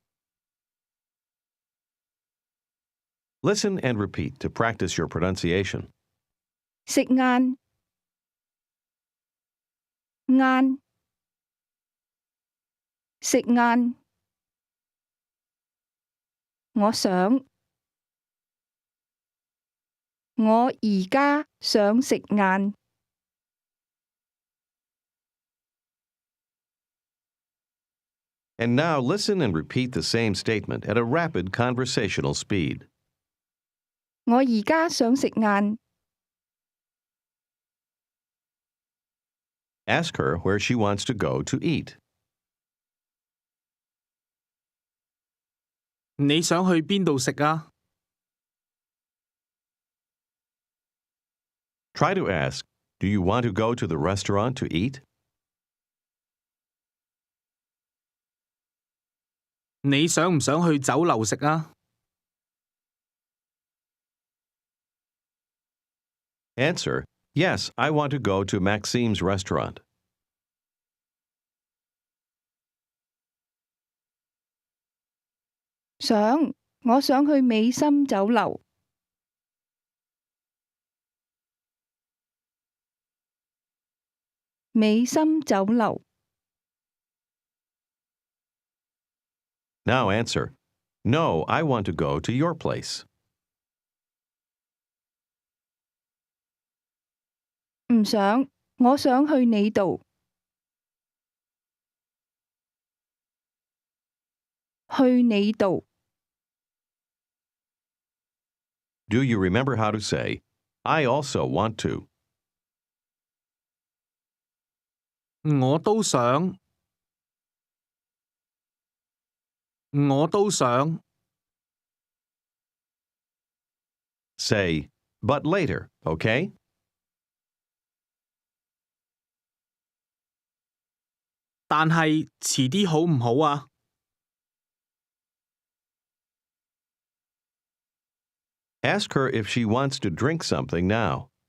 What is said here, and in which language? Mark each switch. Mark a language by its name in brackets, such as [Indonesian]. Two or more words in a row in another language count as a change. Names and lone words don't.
[English] Listen and repeat to practice your pronunciation. [Cantonese] 食晏，晏，食晏，我想，我而家想食晏。 [English] And now listen and repeat the same statement at a rapid conversational speed. [Cantonese] 我而家想食晏， [English] Ask her where she wants to go to eat. [Cantonese] 你想去邊度食啊？ [English] Try to ask, do you want to go to the restaurant to eat? [Cantonese] 你想唔想去酒樓食啊？ [English] Answer, yes, I want to go to Maxime's restaurant. [Cantonese] 想，我想去美心酒樓。美心酒樓， [English] Now answer, no, I want to go to your place. [Cantonese] 唔想，我想去你度。去你度， [English] Do you remember how to say, I also want to? [Cantonese] 我都想，我都想。 [English] Say, but later, okay? [Cantonese] 但係遲啲好唔好啊？ [English] Ask her if she wants to drink something now.